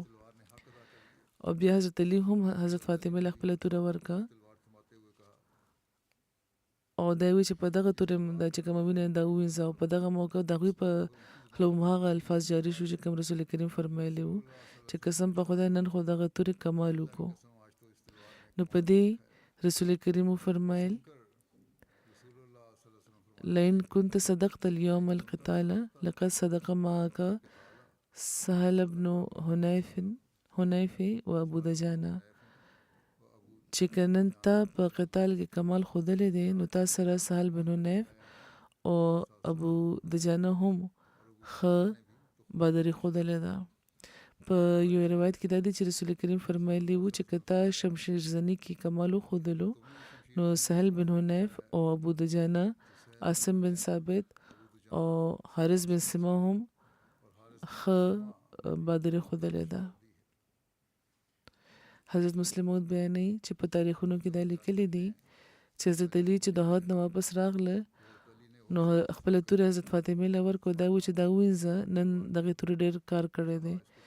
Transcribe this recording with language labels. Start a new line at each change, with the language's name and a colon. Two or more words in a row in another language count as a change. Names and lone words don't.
Pashto: او بیا حضرت علی هم حضرت فاطمه له خپله توره ورکړه او دا یې وویل چې په دغه تورې دا چې کومه وینه دا ووینځه او په دغه موقع د هغوی په خوله هماغه الفاظ جاري شو چې کوم رسول کریم فرمایلی وو چې قسم په خدای نن خو دغه تورې کمال وکړو. نو په دې رسول کریم وفرمایل
Arabic: لئن كنت صدقت اليوم القتال لقد صدق معك سهل بن حنيف و ابو دجانه.
Pashto: چې که نن تا په قتال کې کمال ښودلی دی نو تا سره سهل بن حنیف او ابو دجانه هم ښه بهادري ښودلې ده. په یو روایت کې دا دی چې رسول کریم فرمایلی وو چې که تا شمشیر زنی کې کمال وښودلو نو سهل بن حنیف او ابو دجانه، عاصم بن ثابت او حارث بن سما هم ښه بهادري ښودلې ده. حضرت مسلم موعود بیانوي چې په تاریخونو کې دا لیکلي دي چې حضرت علي چې د احد نه واپس راغله نو خپله تورې حضرت فاطمې له ورکړو، دا و چې دا ووینځه، نن دغې تورې ډېر کار کړی دی.